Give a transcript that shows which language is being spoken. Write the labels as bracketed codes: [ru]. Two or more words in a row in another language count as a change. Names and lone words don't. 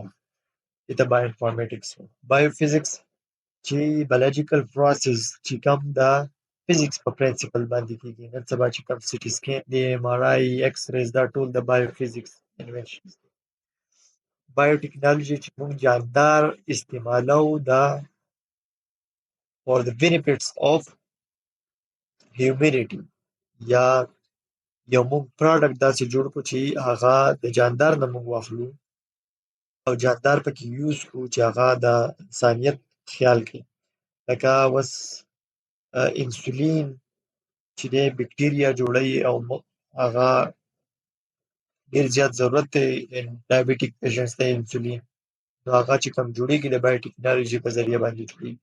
[ps] دې ته بایوانفارمیټکس وایي. بایوفزیکس چې [en] biological process [ps] چې کوم د فزیکس په پرنسپل باندې کېږي. نن سبا چې کوم [en] CT scan [ps] دی، ایم آر آی، [en] X-rays, [ps] دا ټول د بایوفزیکس انوینشنز دي. بایوټیکنالوژي چې موږ جاندار استعمالوو دا [en] for the benefits of humanity، [ps] یا یو موږ پروډکټ داسې جوړ کړو چې هغه د جاندار نه موږ واخلو او جاندار پکې یوز کړو چې هغه د انسانیت خیال کوي. لکه اوس انسولین چې دی بکټریا جوړوي او هغه ډېر زیات ضرورت دی [en] diabetic patients [ps] ته انسولین، نو هغه چې کوم جوړېږي د بایوټیکنالوژي په ذریعه باندې جوړېږي.